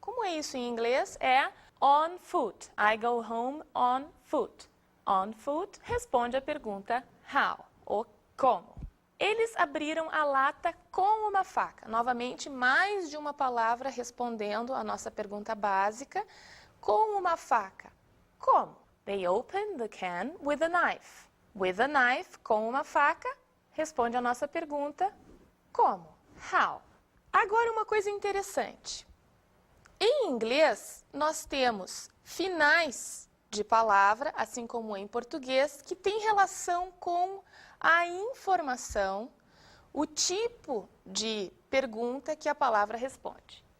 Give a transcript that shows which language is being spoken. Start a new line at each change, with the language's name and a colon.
Portuguese: Como é isso em inglês? É
English: on foot. I go home on foot.
Portuguese: On foot responde à pergunta how, ou como. Eles abriram a lata com uma faca. Novamente, mais de uma palavra respondendo à nossa pergunta básica. Com uma faca. Como?
English: They opened the can with a knife. With a knife,
Portuguese: com uma faca, responde à nossa pergunta como? How? Agora uma coisa interessante. Em inglês, nós temos finais de palavra, assim como em português, que tem relação com a informação, o tipo de pergunta que a palavra responde.